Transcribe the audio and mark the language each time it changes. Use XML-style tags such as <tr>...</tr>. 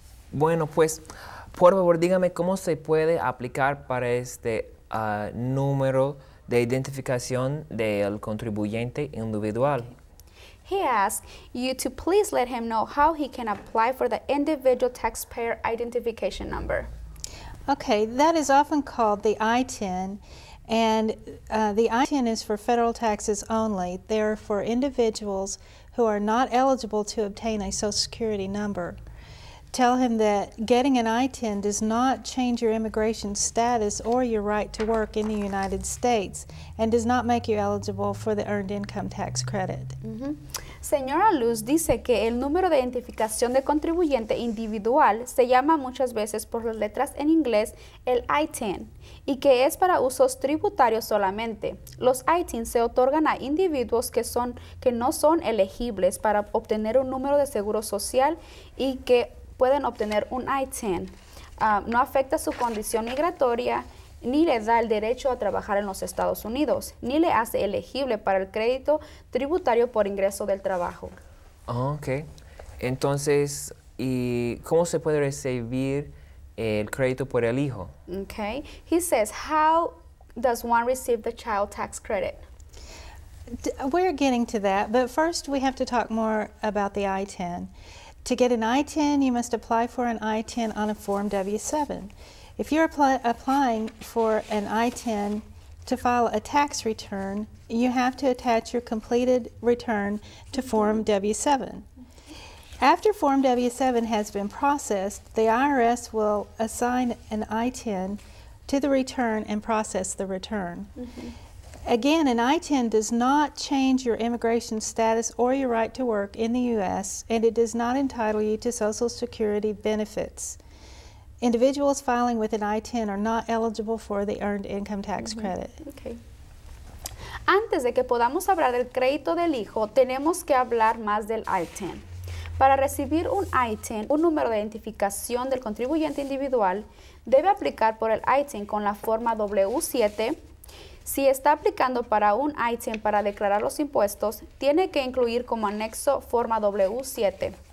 <es>Bueno, pues, por favor, dígame cómo se puede aplicar para este número de identificación del contribuyente individual.</es> <en>He asks you to please let him know how he can apply for the individual taxpayer identification number. Okay, that is often called the I-10, and the I-10 is for federal taxes only. They're for individuals who are not eligible to obtain a Social Security number. Tell him that getting an I-10 does not change your immigration status or your right to work in the United States and does not make you eligible for the Earned Income Tax Credit.</en> <es>Señora Luz dice que el número de identificación de contribuyente individual se llama muchas veces por las letras en inglés el I-10 y que es para usos tributarios solamente. Los I-10 se otorgan a individuos que no son elegibles para obtener un número de seguro social y que pueden obtener un I-10. No afecta su condición migratoria, ni le da el derecho a trabajar en los Estados Unidos, ni le hace elegible para el crédito tributario por ingreso del trabajo. Ok. Entonces, ¿y cómo se puede recibir el crédito por el hijo? Okay.</es> <en>He says, how does one receive the child tax credit? We're getting to that, but first we have to talk more about the I-10. To get an I-10, you must apply for an I-10 on a Form W-7. If you're applying for an I-10 to file a tax return, you have to attach your completed return to Form W-7. After Form W-7 has been processed, the IRS will assign an I-10 to the return and process the return. Again, an I-10 does not change your immigration status or your right to work in the U.S., and it does not entitle you to Social Security benefits. Individuals filing with an I-10 are not eligible for the Earned Income Tax Credit. Okay.</en> <es>Antes de que podamos hablar del crédito del hijo, tenemos que hablar más del I-10. Para recibir un I-10, un número de identificación del contribuyente individual, debe aplicar por el I-10 con la forma W-7. Si está aplicando para un I-10 para declarar los impuestos, tiene que incluir como anexo forma W-7.</es>